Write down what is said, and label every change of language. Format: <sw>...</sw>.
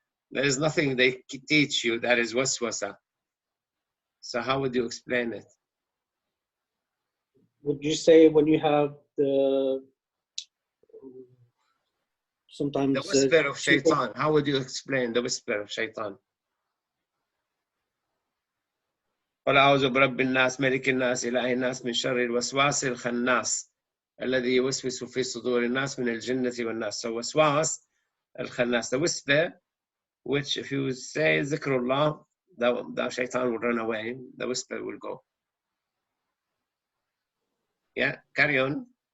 <en>There is nothing they teach you that is waswasa. So how would you explain it? Would you say when you have the sometimes the whisper of Shaitan? How would you explain the whisper of Shaitan?</en> <ar>قل أعوذ برب الناس ملك الناس إله الناس من شر الوسواس الخناس الذي يوسوس في صدور الناس من الجنة والناس.</ar> <en>So waswas al-khannas, the whisper, which if you say zikrullah, the shaitan will run away, the whisper will go. Yeah, carry on.</en>